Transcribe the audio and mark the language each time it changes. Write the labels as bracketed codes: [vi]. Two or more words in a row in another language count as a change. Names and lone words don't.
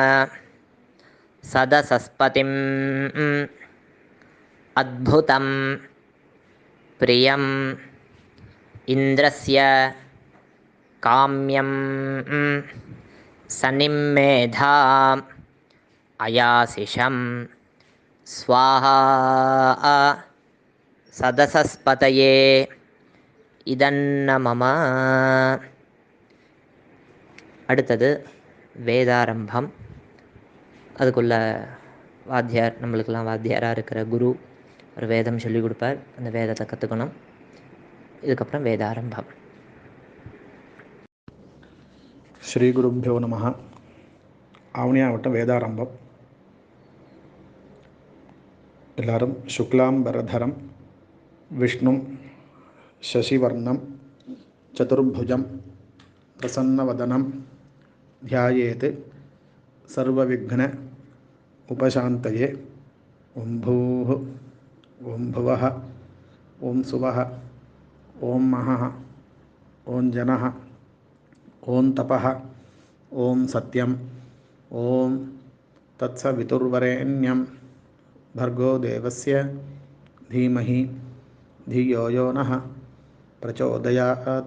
[sa] सदसस्पतिम् अद्भुतं प्रियम् इन्द्रस्य काम्यं सनिमेधा अयासिषं स्वाहा सदसस्पतये इदन्न मम. [ta] அடுத்தது வேதாரம்பம். அதுக்குள்ள வாத்தியார், நம்மளுக்கெல்லாம் வாத்தியாராக இருக்கிற குரு ஒரு வேதம் சொல்லிக் கொடுப்பார். அந்த வேதத்தை கற்றுக்கணும். இதுக்கப்புறம் வேதாரம்பம். [sa] श्री गुरुभ्यो नमः. [ta] ஆவணியாவட்டம் வேதாரம்பம். எல்லாரும் [sa] शुक्लाम्बरधरं विष्णुं शशिवर्णं चतुर्भुजं प्रसन्नवदनं ध्यायेत् सर्वविघ्न उपशान्तये. ॐ भूः ॐ भुवः ॐ सुवः ॐ महः ॐ जनः ॐ तपः ॐ सत्यं ॐ तत्सवितुर्वरेण्यं भर्गो देवस्य धीमहि धियो यो नः प्रचोदयात्.